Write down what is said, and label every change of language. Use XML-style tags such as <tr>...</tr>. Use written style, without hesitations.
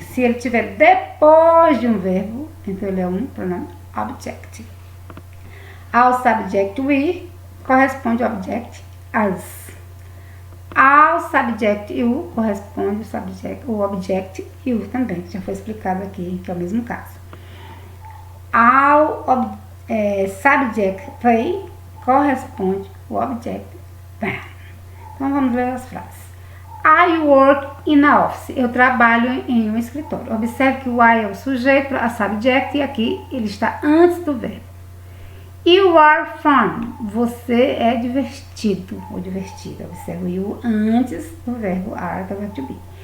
<pt>Se ele estiver depois de um verbo, então ele é um pronome object. Ao subject we, corresponde ao object as. Ao subject you, corresponde o object you também, que já foi explicado aqui, que é o mesmo caso. Ao subject they, corresponde o object them. Então vamos ver as frases.</pt> <en>I work in a office.</en> <pt>Eu trabalho em um escritório. Observe que o I é o sujeito, a subject, e aqui ele está antes do verbo.</pt> <en>You are fun.</en> <pt>Você é divertido ou divertida. Observe o you antes do verbo are, que é o verbo to be.</pt>